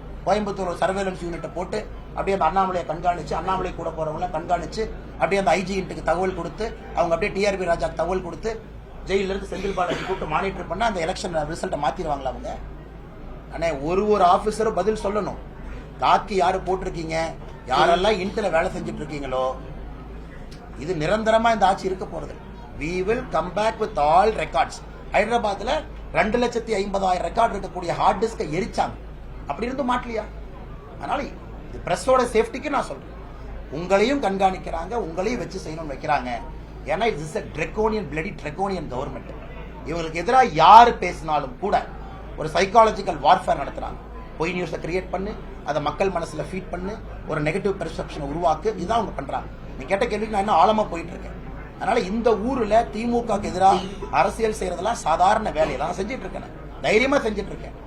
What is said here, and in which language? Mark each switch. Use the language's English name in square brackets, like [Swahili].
[Tamil] Coimbatore surveillance யூனிட்டை போட்டு அப்படியே அந்த அண்ணாமலையை கண்காணிச்சு, அண்ணாமலை கூட போறவங்கள கண்காணிச்சு, அப்படியே அந்த ஐஜிக்கு தகவல் கொடுத்து, அவங்க அப்படியே டிஆர்பி ராஜாக்கு தகவல் கொடுத்து, ஜெயில இருந்து செந்தில் பாலாஜி கூப்பிட்டு மானிட்டர் பண்ண அந்த எலெக்ஷன் ரிசல்ட்டை மாத்திடுவாங்களா அவங்க? அண்ணே ஒரு ஆபீசரும் பதில் சொல்லணும். தாக்கி யாரு போட்டிருக்கீங்க, யாரெல்லாம் இன்ட்ல வேலை செஞ்சுட்டு இருக்கீங்களோ, இது நிரந்தரமா இந்த ஆட்சி இருக்க போறது. [English] we will come back with all records. [Tamil] ஹைதராபாத்ல 2,50,000 ரெக்கார்ட் இருக்கக்கூடிய ஹார்ட் டிஸ்கை எரிச்சாங்க. அப்படி இருந்து மாட்டலையா? அதனால பிரஸோட சேஃப்டிக்கு நான் சொல்றேன், உங்களையும் கண்காணிக்கிறாங்க, உங்களையும் வச்சு செய்யணும்னு வைக்கிறாங்க. ஏன்னா [English] It's a draconian bloody draconian government. [Tamil] இவங்களுக்கு எதிராக யாரு பேசினாலும் கூட ஒரு சைக்காலஜிக்கல் வார்ஃபேர் நடத்துறாங்க. பொய் நியூஸை கிரியேட் பண்ணு, அதை மக்கள் மனசுல ஃபீட் பண்ணு, ஒரு நெகட்டிவ் பெர்செப்ஷனை உருவாக்கு. இதுதான் அவங்க பண்றாங்க. நீ கேட்ட கேள்விக்கு நான் இன்னும் ஆழமா போயிட்டு இருக்கேன். அதனால இந்த ஊர்ல திமுகக்கு எதிராக அரசியல் செய்யறதெல்லாம் சாதாரண வேலையெல்லாம் செஞ்சுட்டு இருக்கேன், தைரியமா செஞ்சுட்டு இருக்கேன்.